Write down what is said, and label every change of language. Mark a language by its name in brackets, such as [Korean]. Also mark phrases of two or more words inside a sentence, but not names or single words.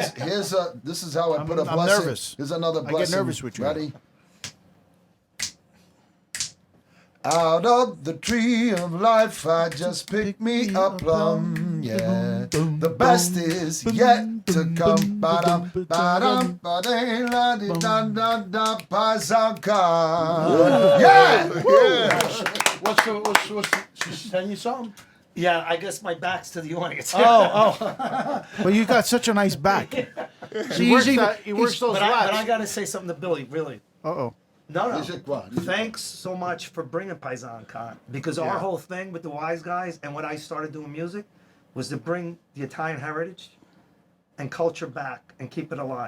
[English] right, phone. this is how I put a I'm blessing. nervous. Here's another I get blessing. nervous with you. Ready? Out of the tree of life, I just picked me a plum. Yeah, the best is yet to come. Ba-dum, ba-dum, ba-dum, la-di-da-da-da, Paisankan. Yeah! What's she's telling you something? Yeah, I guess my back's to the audience. But you got such a nice back. He works those But I lats. got to say something to Billy, really. Uh-oh. No. Is it what? Thanks so much for bringing Paisan Con, because our whole thing with the Wiseguyz and when I started doing music was to bring the Italian heritage and culture back and keep it alive.